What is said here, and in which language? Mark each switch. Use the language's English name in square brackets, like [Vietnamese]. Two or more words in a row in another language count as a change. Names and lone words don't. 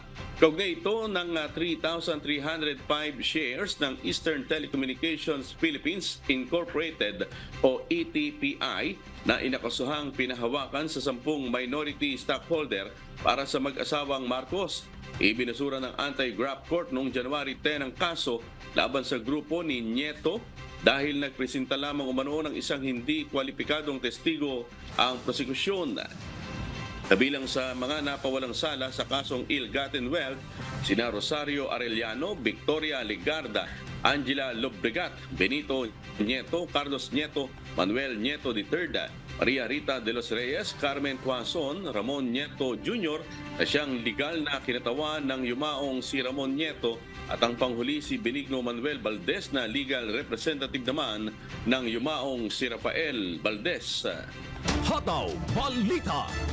[Filipino] Kaugnay ito ng 3,305 shares ng Eastern Telecommunications Philippines Incorporated o ETPI na inakasuhang pinahawakan sa 10 minority stockholder para sa mag-asawang Marcos. Ibinasura ng Anti-Graft Court noong January 10 ang kaso laban sa grupo ni Nieto dahil nagpresenta lamang umano ng isang hindi kwalipikadong testigo ang prosekusyon. Kabilang sa mga napawalang sala sa kasong [English] ill-gotten wealth, [Filipino] sina Rosario Arellano, Victoria Legarda, Angela Lobregat, Benito Nieto, Carlos Nieto, Manuel Nieto III, Maria Rita de los Reyes, Carmen Tuason, Ramon Nieto Jr. na siyang legal na kinatawan ng yumaong si Ramon Nieto at ang panghuli si Benigno Manuel Valdez na [English] legal representative [Filipino] naman ng yumaong si Rafael Valdez. Hataw Balita.